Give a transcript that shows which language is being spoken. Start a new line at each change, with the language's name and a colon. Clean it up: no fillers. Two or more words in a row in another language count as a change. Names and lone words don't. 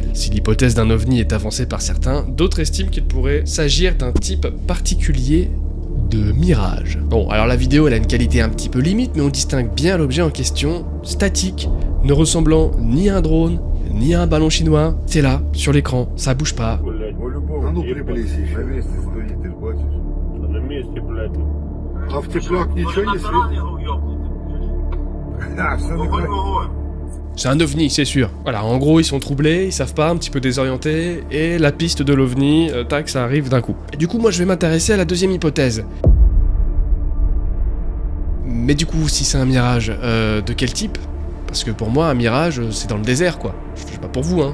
French: Si l'hypothèse d'un ovni est avancée par certains, d'autres estiment qu'il pourrait s'agir d'un type particulier de mirage. Bon, alors la vidéo elle a une qualité un petit peu limite, mais on distingue bien l'objet en question, statique, ne ressemblant ni à un drone, ni à un ballon chinois. C'est là, sur l'écran, ça bouge pas.
Russian: А ну приблизись. На месте стоит, ты ж бачишь. На месте, блядь. А в теплак ничего не светит? А, все такое.
French: C'est un ovni, c'est sûr. Voilà, en gros, ils sont troublés, ils savent pas, un petit peu désorientés, et la piste de l'ovni, tac, ça arrive d'un coup. Et du coup, moi, je vais m'intéresser à la deuxième hypothèse. Mais du coup, si c'est un mirage, de quel type? Parce que pour moi, un mirage, c'est dans le désert, quoi. Je sais pas pour vous, hein.